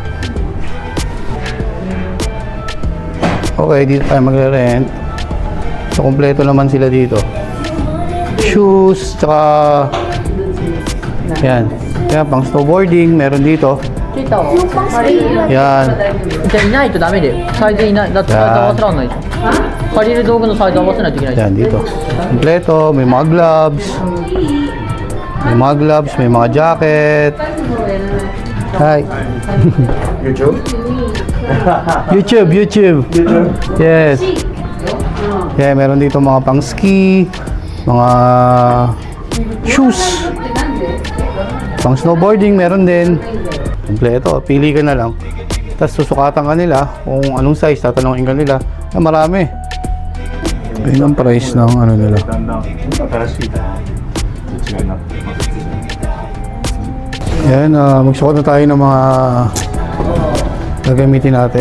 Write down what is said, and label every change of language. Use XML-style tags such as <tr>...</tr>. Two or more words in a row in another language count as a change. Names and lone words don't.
<tl>Okay, dito tayo mag-rent. So, kompleto naman sila dito. Shoes, tsaka yan. Kaya pang snowboarding, meron dito. Yan.</tl> <ja>じゃあいないとダメでサイズいないだってサイズ合わせらんないじゃん借りる道具のサイズ合わせないといけないじゃん</ja> <tl>Yan, dito. Kompleto, may mga gloves. May mga gloves, may mga jacket.</tl> <en>Hi. YouTube? YouTube. Yes. Yeah,</en> <tl>meron dito mga pang ski, mga shoes. Pang snowboarding meron din. Kompleto, pili ka na lang. Tapos susukatan ka nila kung anong size, tatanungin ka nila. Marami. Ayun ang price ng ano nila. Ayan, magsukat na tayo ng mga gagamitin natin.</tl>